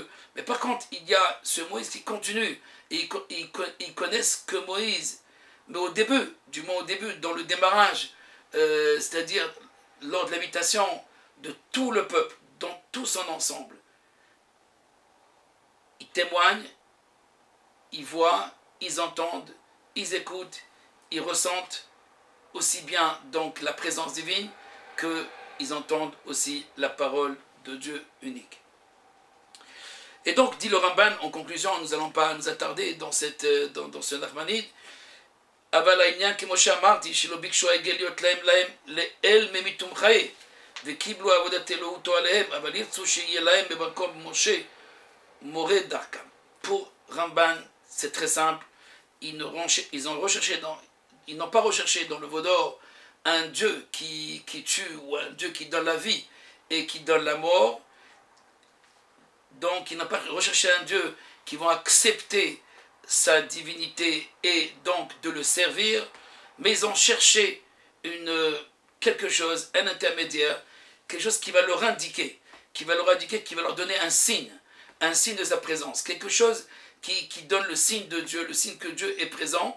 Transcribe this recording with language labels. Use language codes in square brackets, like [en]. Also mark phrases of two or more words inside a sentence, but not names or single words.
[fr] Mais par contre, il y a ce Moïse qui continue, et ils connaissent que Moïse, mais au début, du moins au début, dans le démarrage, c'est-à-dire lors de l'invitation de tout le peuple, dans tout son ensemble, ils témoignent, ils voient, ils entendent, ils écoutent, ils ressentent aussi bien donc la présence divine qu'ils entendent aussi la parole de Dieu unique. Et donc, dit le Ramban, en conclusion, nous n'allons pas nous attarder dans ce Nachmanide, [he] אבל העניין כמו שאמרתי, שלא ביקשו העגל להיות להם לאל ממיתומכי, וקיבלו עבודת אלוהותו עליהם, אבל ירצו שיהיה להם במקום משה מורה דרכם. [fr] Pour Ramban, c'est très simple, ils n'ont pas recherché dans le Vaudor un Dieu qui tue ou un Dieu qui donne la vie et qui donne la mort. Donc ils n'ont pas recherché un Dieu qui va accepter sa divinité et donc de le servir, mais ils ont cherché quelque chose, un intermédiaire, quelque chose qui va leur indiquer, qui va leur donner un signe de sa présence, quelque chose qui donne le signe de Dieu, le signe que Dieu est présent.